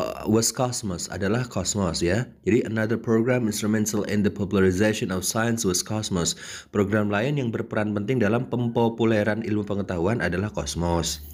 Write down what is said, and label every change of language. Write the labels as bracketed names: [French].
[Indonesian] Was Cosmos, adalah Cosmos ya. [English] Jadi another program instrumental in the popularization of science was Cosmos. [Indonesian] Program lain yang berperan penting dalam pempopuleran ilmu pengetahuan adalah Cosmos.